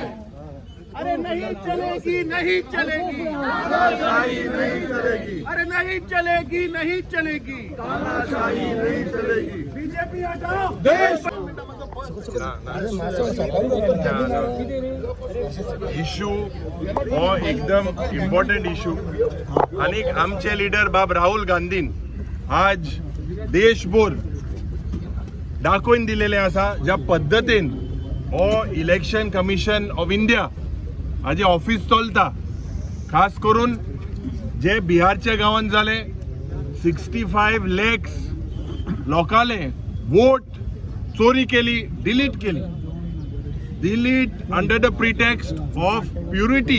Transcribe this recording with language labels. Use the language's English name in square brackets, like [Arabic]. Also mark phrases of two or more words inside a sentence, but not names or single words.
[Hindi] अरे नहीं चलेगी, नहीं चलेगी, तानाशाही नहीं चलेगी, अरे नहीं चलेगी, नहीं चलेगी। तानाशाही नहीं चलेगी। बीजेपी हटाओ, देश [Konkani] इशू हो एकदम [English] important issue [Konkani] आणि आमचे लीडर बाब राहुल गांधीन आज देशभर दाखवून दिलेले आसा ज्या पद्धतीन हो [English] election commission of India [Konkani] हाजे ऑफिस चलता. खास करून जे बिहारच्या गावांत जाले 65 lakhs लोकांले वोट चोरी केली, [English] delete under the pretext of purity.